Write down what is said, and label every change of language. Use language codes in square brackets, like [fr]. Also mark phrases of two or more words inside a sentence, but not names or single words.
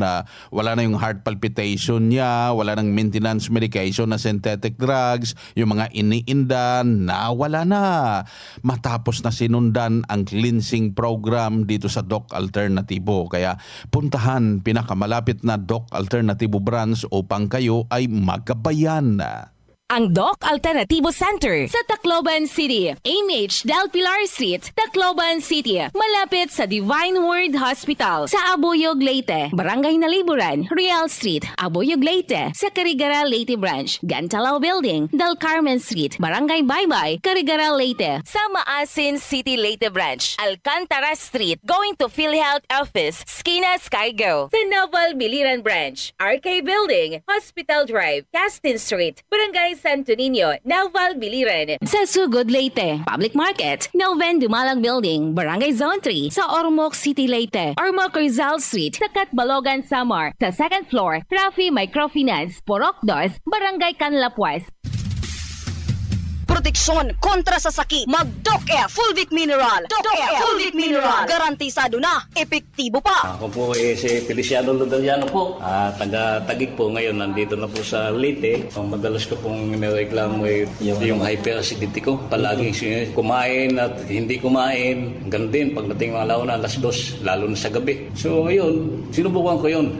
[tl] Wala na yung [en] heart palpitation [tl] niya, wala nang [en] maintenance medication [tl] na [en] synthetic drugs, [tl] yung mga iniinda na wala na. Matapos na sinundan ang [en] cleansing program [tl] dito sa Doc Alternatibo. Kaya puntahan pinakamalapit na Doc Alternatibo branch upang kayo ay magabayan. Ang Doc Alternativo Center sa Tacloban City, AMH Del Pilar Street, Tacloban City, malapit sa Divine Word Hospital, sa Abuyog, Leyte, Barangay Naliburan, Real Street, Abuyog, Leyte, sa Carigara, Leyte Branch, Gantalao Building, Del Carmen Street, Barangay Baybay, Carigara, Leyte, sa Maasin City, Leyte Branch, Alcantara Street, [en] going to [tl] PhilHealth Office, Skina Skygo, sa Naval Biliran Branch, RK Building, Hospital Drive, Castin Street, Barangay Santo Niño, Naval Biliran, sa Sugod, Leyte, Public Market, Noven Dumalang Building, Barangay Zone 3, sa Ormoc City, Leyte, Ormoc Rizal Street, sa Catbalogan, Samar, sa 2nd floor, Rafi Microfinance, Porok 2, Barangay Canlapuas. Proteksyon kontra sa sakit. Mag-Doc-F Fulvic Mineral. Doc-F Fulvic Mineral. Garantisado na, epektibo pa. Ako po si Feliciano Ludaliano po. Taga-Tagig po ngayon. Nandito na po sa Leyte. Madalas ko pong nireklamo yung hyperacidity ko. Palaging kumain at hindi kumain. Ganun din pagdating mga launa, alas 2, lalo na sa gabi. So ngayon, sinubukan ko yun.